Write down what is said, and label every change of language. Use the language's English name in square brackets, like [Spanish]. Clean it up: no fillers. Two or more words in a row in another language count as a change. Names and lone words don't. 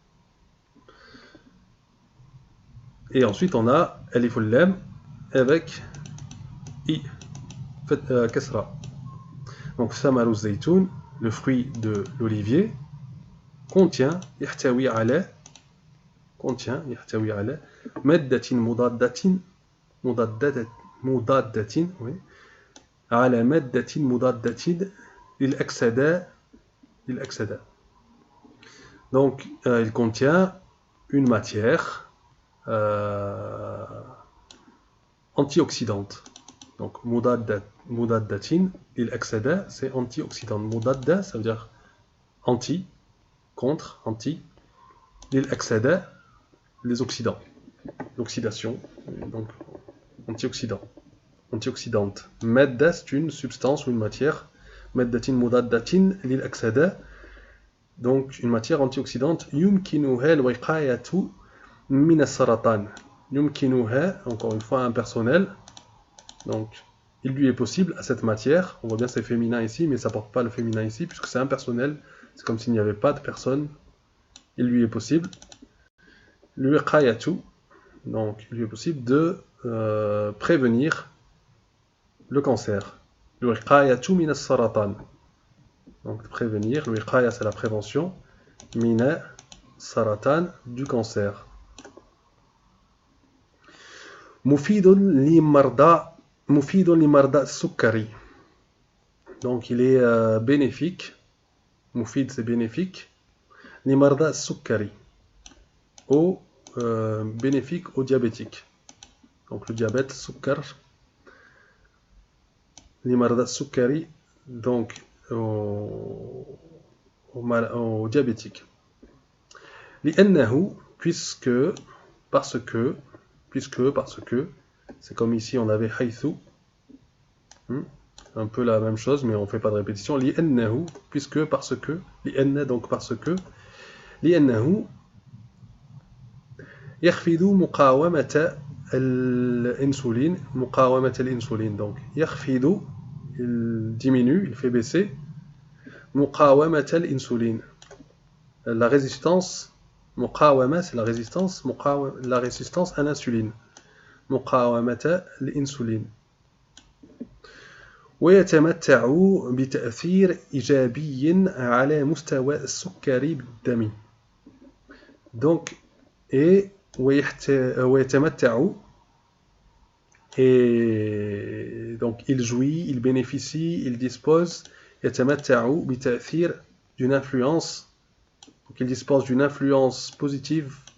[French] Et ensuite on a [Arabic] ألف اللام [French] avec i, kasra. [Arabic] Donc ثمار الزيتون, [French] le fruit de l'olivier, contient [Arabic] يحتوي على مادة مضادة, oui, على مادة مضادة للأكسدة. [French] Donc il contient une matière antioxydante. Donc [Arabic] مضادة للأكسدة, [French] c'est antioxydante. Mudadda, ça veut dire anti, contre, anti. [Arabic] للأكسدة, [French] les oxydants, l'oxydation, donc antioxydante. Madda, c'est une substance ou une matière. [Arabic] مادة مضادة للأكسدة, [French] donc une matière antioxydante. [Arabic] يمكنها الوقاية من السرطان. Yumkinuha, [French] encore une fois impersonnel. Donc il lui est possible à cette matière, on voit bien c'est féminin ici, mais ça ne porte pas le féminin ici, puisque c'est impersonnel, c'est comme s'il n'y avait pas de personne. Il lui est possible, donc il lui est possible de prévenir le cancer. [Arabic] من السرطان. [French] Donc prévenir, le wiqaya c'est la prévention, [Arabic] من السرطان, [French] du cancer. [Arabic] مفيد لمرضى السكري. [French] Donc il est bénéfique. Mufid c'est bénéfique. [Arabic] لمرضى السكري. [French] Bénéfique aux diabétiques. Donc le diabète, [Arabic] سكر لمرضى السكري, [French] donc aux diabétiques. لأنه, puisque, parce que, parce que, c'est comme ici on avait haythu, un peu la même chose, mais on ne fait pas de répétition. Li'annahu, puisque, parce que, li'anna donc parce que, [Arabic] لأنه يخفض مقاومة الانسولين [French] donc يخفض il diminue, il fait baisser [Arabic] مقاومة الانسولين [French] la résistance مقاومة c'est la résistance à l'insuline [Arabic] مقاومة الانسولين ويتمتع بتأثير إيجابي على مستوى السكري بالدم [French] donc et ويتمتع et donc il jouit, il bénéficie, il dispose [Arabic] يتمتع بتأثير [French] d'une influence donc il dispose d'une influence positive